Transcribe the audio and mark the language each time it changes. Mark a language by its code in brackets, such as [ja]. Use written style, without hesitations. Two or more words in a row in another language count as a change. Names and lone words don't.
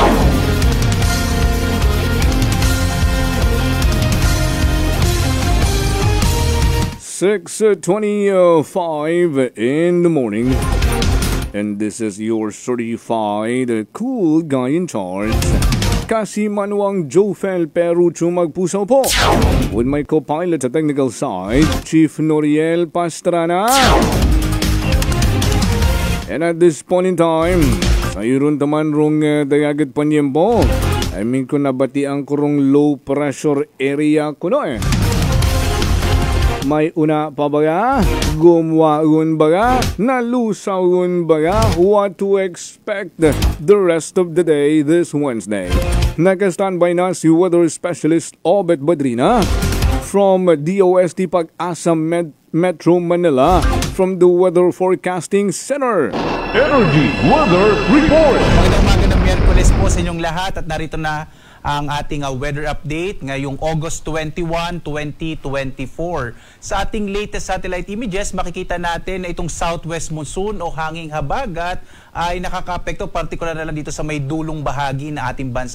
[en] 6:25 in the morning, and this is your certified cool guy in charge, Kasimanwang Jofel Perucho Magpusaw po, with my co-pilot [rol] sa technical side, [en] Chief Noriel Pastrana. And at this point in time, [rol] sayuron taman rong dayagat panyempo, [en] I mean [rol] ko nabatian ko rong [en] low pressure area [rol] ko no eh. May una pa baga, gumwaon baga, nalusawon baga, [en] what to expect the rest of the day this Wednesday. Naka-standby na si weather specialist Obet Badrina from DOST Pag-asa Metro Manila from the Weather Forecasting Center. Energy Weather Report. [tl] Magandang Miyerkules po sa inyong lahat at narito na ang ating weather update ngayong August 21, 2024. Sa ating [en] latest satellite images, [tl] makikita natin na itong [en] southwest monsoon [tl] o hanging habagat ay nakaka-apekto, partikular na lang dito sa may dulong bahagi na ating bansa.